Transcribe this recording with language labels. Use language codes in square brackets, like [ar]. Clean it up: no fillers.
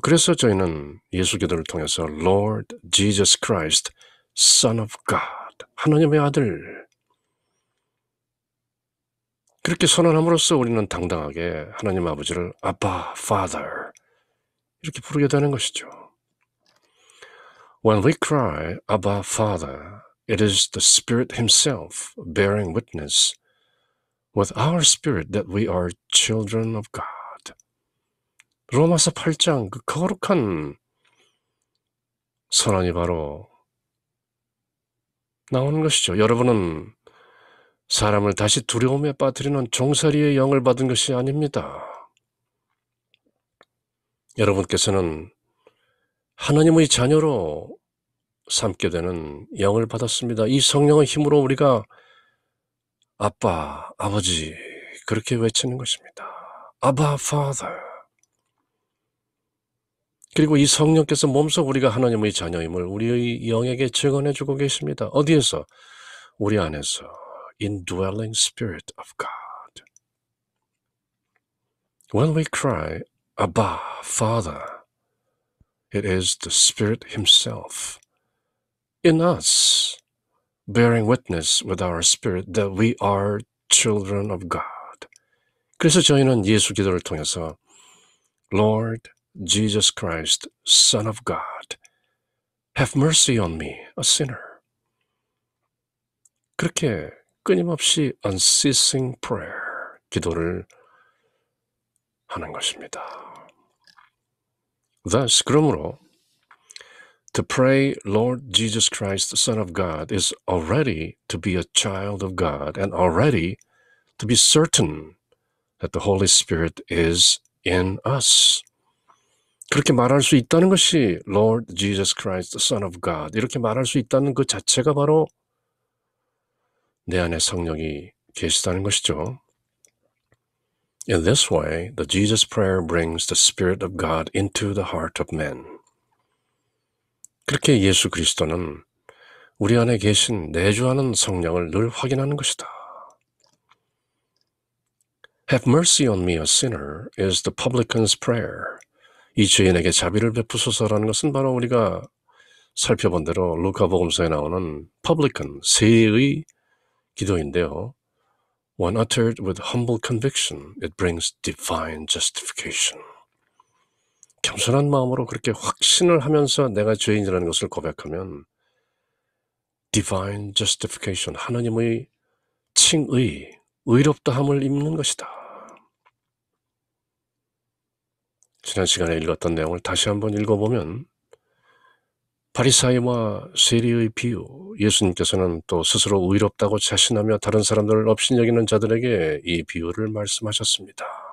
[ko] 그래서 저희는 예수 기도를 통해서 [en] Lord Jesus Christ, Son of God, [ko] 하나님의 아들 그렇게 선언함으로써 우리는 당당하게 하나님 아버지를 아빠, Father 이렇게 부르게 되는 것이죠. [en] When we cry, Abba, Father, it is the Spirit Himself bearing witness with our spirit that we are children of God. [ko] 로마서 8장 그 거룩한 선언이 바로 나오는 것이죠. 여러분은 사람을 다시 두려움에 빠뜨리는 종살이의 영을 받은 것이 아닙니다. 여러분께서는 하나님의 자녀로 삼게 되는 영을 받았습니다. 이 성령의 힘으로 우리가 아빠, 아버지 그렇게 외치는 것입니다. 아바, Father. 그리고 이 성령께서 몸소 우리가 하나님의 자녀임을 우리의 영에게 증언해주고 계십니다. 어디에서? 우리 안에서 [en] indwelling Spirit of God. When we cry, Abba, Father, it is the Spirit Himself in us, bearing witness with our spirit that we are children of God. [ko] 그래서 저희는 예수 기도를 통해서 [en] Lord Jesus Christ, Son of God, have mercy on me, a sinner. [ko] 그렇게 끊임없이 [en] unceasing prayer, [ko] 기도를 하는 것입니다. [en] Thus, [ko] 그러므로 [en] to pray, Lord Jesus Christ, Son of God, is already to be a child of God and already to be certain that the Holy Spirit is in us. [ko] 그렇게 말할 수 있다는 것이 [en] Lord Jesus Christ, Son of God, [ko] 이렇게 말할 수 있다는 그 자체가 바로 내 안에 성령이 계시다는 것이죠. [en] In this way, the Jesus prayer brings the Spirit of God into the heart of men. [ko] 그렇게 예수 그리스도는 우리 안에 계신 내주하는 성령을 늘 확인하는 것이다. [en] Have mercy on me, a sinner, is the publican's prayer. [ko] 이 죄인에게 자비를 베푸소서라는 것은 바로 우리가 살펴본 대로 루카복음서에 나오는 publican, 세의 기도인데요. [en] When uttered with humble conviction, it brings divine justification. [ko] 겸손한 마음으로 그렇게 확신을 하면서 내가 죄인이라는 것을 고백하면 [en] divine justification, [ko] 하나님의 칭의, 의롭다함을 입는 것이다. 지난 시간에 읽었던 내용을 다시 한번 읽어보면 바리사이와 세리의 비유, 예수님께서는 또 스스로 의롭다고 자신하며 다른 사람들을 업신여기는 자들에게 이 비유를 말씀하셨습니다.